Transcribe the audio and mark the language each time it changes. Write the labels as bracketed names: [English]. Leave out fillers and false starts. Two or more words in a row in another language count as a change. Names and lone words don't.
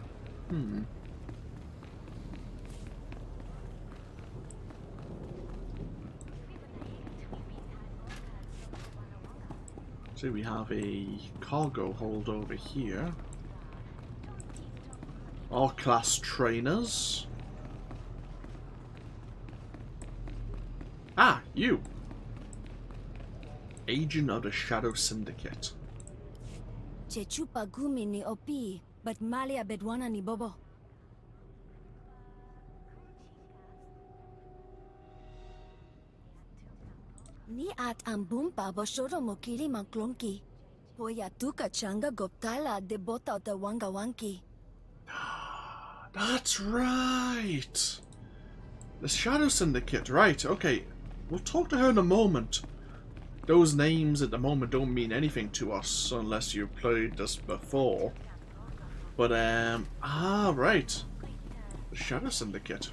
[English] So we have a cargo hold over here. R-class trainers. Ah, you. agent of the Shadow Syndicate. Chechupa gumi ni opi, but malia bedwana ni bobo. Ni at ambumpa boshoro mokiri manklonki. Poya tuka changa goptala de bota the wanga wanki. That's right! The Shadow Syndicate, right, okay. We'll talk to her in a moment. Those names at the moment don't mean anything to us unless you've played this before. But, right. The Shadow Syndicate.